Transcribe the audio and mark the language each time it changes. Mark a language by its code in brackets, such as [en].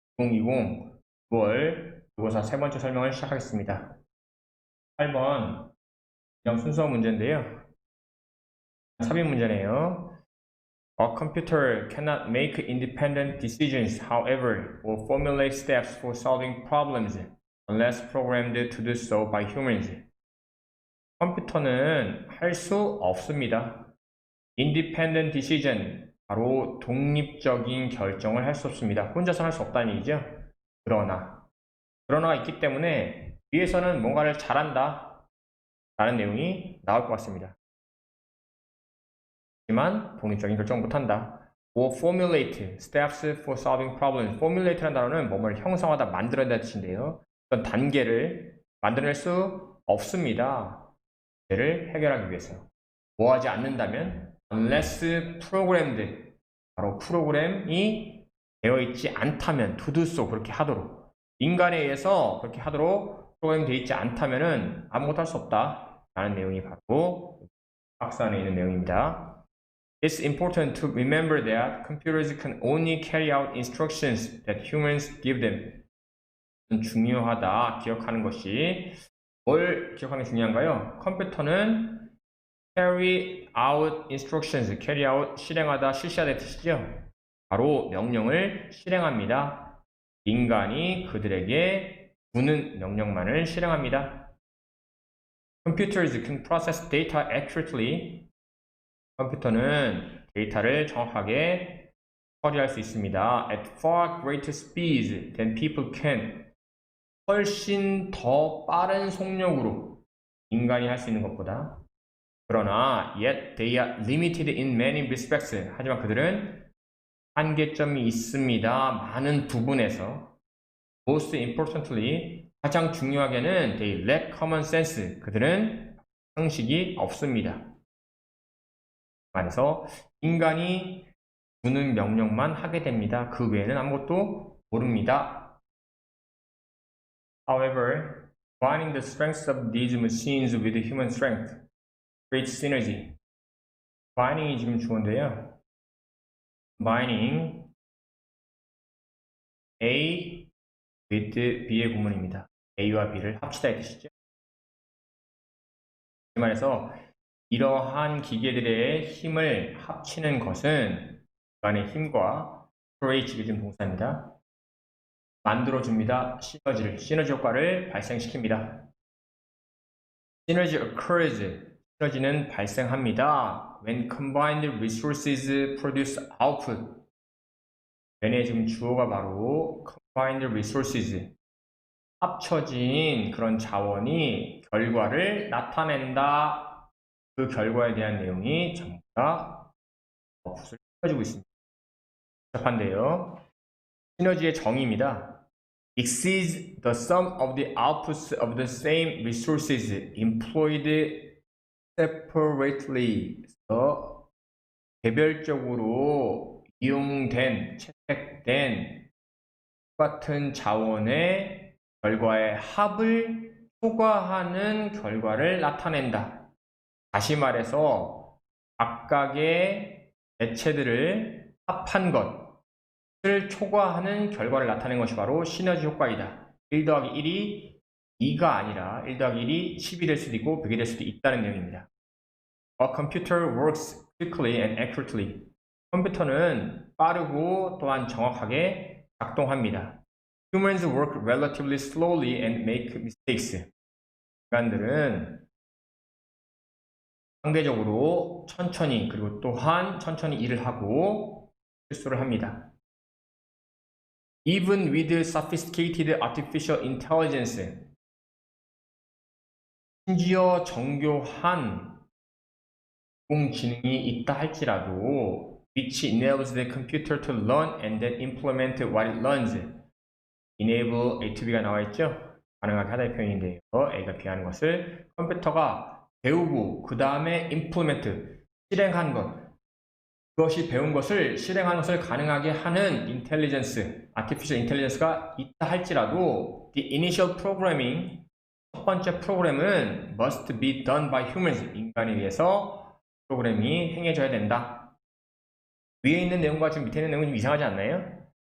[ko] 2020 9월 국어사 세 번째 설명을 시작하겠습니다. 8번 그냥 순서 문제인데요. 삽입 문제네요. [en] A computer cannot make independent decisions, however, or formulate steps for solving problems unless programmed to do so by humans. [ko] 컴퓨터는 할 수 없습니다. [en] Independent decision, [ko] 바로 독립적인 결정을 할 수 없습니다. 혼자서 할 수 없다는 얘기죠. 그러나가 있기 때문에 위에서는 뭔가를 잘한다 라는 내용이 나올 것 같습니다. 하지만 독립적인 결정 못한다. [en] or formulate steps for solving problems. [ko] formulate라는 단어는 뭐를 형성하다, 만들어낸다는 뜻인데요. 어떤 단계를 만들어낼 수 없습니다. 문제를 해결하기 위해서. 뭐 하지 않는다면 [en] unless programmed, [ko] 바로 프로그램이 되어 있지 않다면 [en] to do so, [ko] 그렇게 하도록, 인간에 의해서 그렇게 하도록 프로그램이 되어 있지 않다면 아무것도 할 수 없다 라는 내용이 바로 박스 안에 있는 내용입니다. [en] It's important to remember that computers can only carry out instructions that humans give them. [ko] 중요하다, 기억하는 것이. 뭘 기억하는 게 중요한가요? 컴퓨터는 [en] carry out instructions, carry out, [ko] 실행하다, 실시하다의 뜻이죠. 바로 명령을 실행합니다. 인간이 그들에게 주는 명령만을 실행합니다. [en] Computers can process data accurately. [ko] 컴퓨터는 데이터를 정확하게 처리할 수 있습니다. [en] At far greater speeds than people can. [ko] 훨씬 더 빠른 속력으로 인간이 할 수 있는 것보다. 그러나 [en] yet they are limited in many respects. [ko] 하지만 그들은 한계점이 있습니다. 많은 부분에서. [en] Most importantly, [ko] 가장 중요하게는 [en] they lack common sense. [ko] 그들은 상식이 없습니다. 말해서 인간이 주는 명령만 하게 됩니다. 그 외에는 아무것도 모릅니다. [en] However, combining the strengths of these machines with human strength creates synergy. [ko] combining이 지금 주어인데요. combining A with B의 구문입니다. A와 B를 합치다의 뜻이죠. 이 말해서 이러한 기계들의 힘을 합치는 것은 인간의 힘과 create가 지금 동사입니다. 만들어줍니다. 시너지 효과를 발생시킵니다. [en] synergy occurs, [ko] 시너지는 발생합니다. [en] when combined resources produce output. [ko] 얘네 지금 주어가 바로 [en] combined resources, [ko] 합쳐진 그런 자원이 결과를 나타낸다. 그 결과에 대한 내용이 전부 다 붓을 펴지고 있습니다. 복잡한데요. 시너지의 정의입니다. [en] exceeds the sum of the outputs of the same resources employed separately. [ko] 개별적으로 이용된, 채택된 똑같은 자원의 결과의 합을 초과하는 결과를 나타낸다. 다시 말해서 각각의 대체들을 합한 것을 초과하는 결과를 나타낸 것이 바로 시너지 효과이다. 1 더하기 1이 2가 아니라 1 더하기 1이 10이 될 수도 있고 100이 될 수도 있다는 내용입니다. [en] A computer works quickly and accurately. [ko] 컴퓨터는 빠르고 또한 정확하게 작동합니다. [en] Humans work relatively slowly and make mistakes. [ko] 인간들은 상대적으로 천천히, 그리고 또한 천천히 일을 하고 실수를 합니다. [en] Even with sophisticated artificial intelligence. [ko] 심지어 정교한 인공지능이 있다 할지라도 [en] which enables the computer to learn and then implement what it learns. [ko] enable A to B가 나와 있죠? 가능하게 하다의 표현인데요. A가 B하는 것을 컴퓨터가 배우고 그 다음에 implement, 실행한 것, 그것이 배운 것을 실행하는 것을 가능하게 하는 intelligence, [en] artificial intelligence [ko] 가 있다 할지라도 [en] the initial programming, [ko] 첫 번째 프로그램은 [en] must be done by humans, [ko] 인간에 의해서 프로그램이 행해져야 된다. 위에 있는 내용과 지금 밑에 있는 내용은 좀 이상하지 않나요?